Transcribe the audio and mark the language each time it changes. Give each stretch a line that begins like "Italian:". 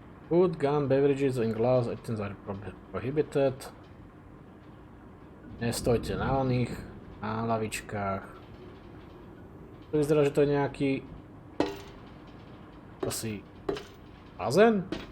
English: Food, gun, beverages and glass items are prohibited.
Slovak: Nestojte na oných, na lavičkách. To vyzerá, že to je nejaký asi bazén?